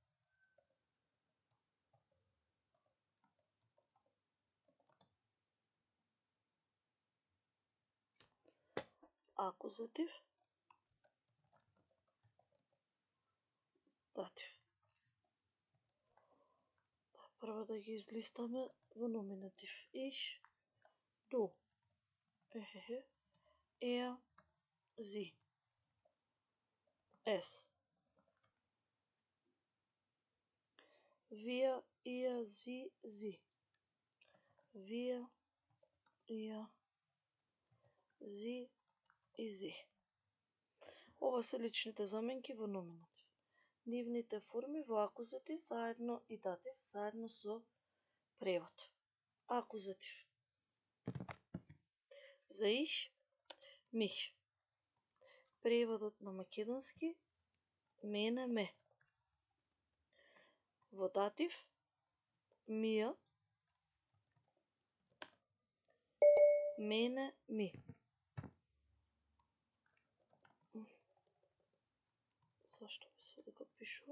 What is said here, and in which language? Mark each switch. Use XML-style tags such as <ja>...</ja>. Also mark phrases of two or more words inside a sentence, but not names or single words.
<mk>Акузатив. Датив. Прво да ги излистаме во номинатив.</mk> <de>Ich, du, er, sie, es. Wir, ihr, sie, sie. Wir, ihr, sie и sie.</de> <mk>Ова се личните заменки во номинатив. Нивните форми во акузатив заедно и датив заедно со превод. Акузатив. За</mk> <de>ich, mich.</de> <mk>Преводот на македонски мене, ме. Во датив мија, мене, ми. Зашто би се дека пишува?</mk>